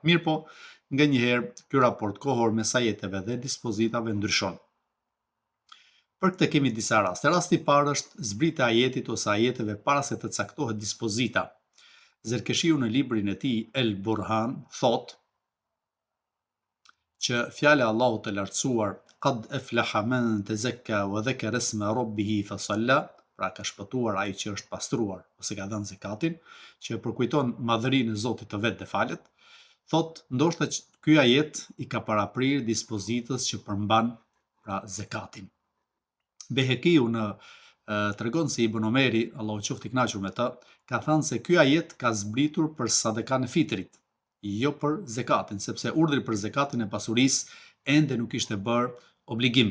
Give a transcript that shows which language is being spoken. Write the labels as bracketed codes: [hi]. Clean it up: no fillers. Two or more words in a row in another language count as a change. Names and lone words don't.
[sq] Mirë po, nganjëherë ky raport kohor mes ajeteve dhe dispozitave ndryshon. Për këtë kemi disa raste. Rasti i parë është zbritja e ajetit ose ajeteve para se të caktohet dispozita. Zerkeshiu në librin e tij El Burhan thot që fjala e Allahut të lartësuar [ar] قد أفلح من تزكى وذكر اسم ربه فصلى, [sq] pra ka shpëtuar ai që është pastruar ose ka dhënë zakatin, që përkujton madhërinë e Zotit të vet dhe falet, thot ndoshta ky ajet i ka paraprirë dispozitës që përmban pra zakatin. Behekiu në tregon se Ibn Omeri, Allahu qoftë i kënaqur me të, ka thënë se ky ajet ka zbritur për sadekan e fitrit, jo për zakatin, sepse urdhri për zakatin e pasurisë ende nuk ishte bërë obligim.